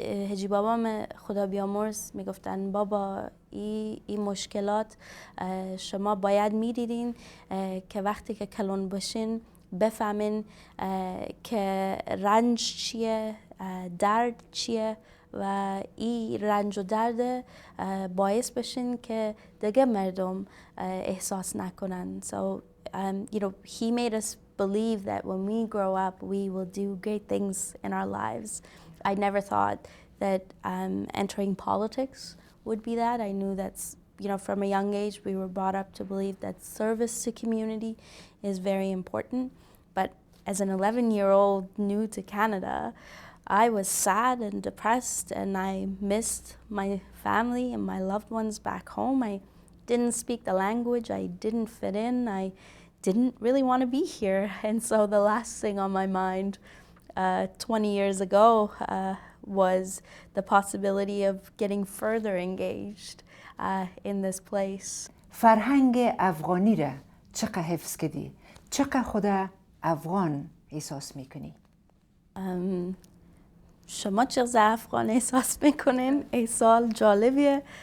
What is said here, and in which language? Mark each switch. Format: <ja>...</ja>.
<fa>هجی بابا خدا بیامرز میگفتن بابا این مشکلات شما باید میدیدین که وقتی که کلون باشین بفهمین که رنج چیه، درد چیه و این رنج و درد باعث بشین که دیگه مردم احساس نکنن.</fa> <en>So he made us believe that when we grow up we will do great things in our lives. I never thought that entering politics would be that. I knew that's from a young age we were brought up to believe that service to community is very important. But as an 11-year-old new to Canada, I was sad and depressed, and I missed my family and my loved ones back home. I didn't speak the language, I didn't fit in, I didn't really want to be here. And so the last thing on my mind 20 years ago was the possibility of getting further engaged in this place.</en> <fa>فرهنگ افغانی را چقدر حفظ کردی؟ چقدر خود افغان احساس میکنی؟ شما چقدر افغان احساس میکنین؟ ای سوال جالبیه.</fa>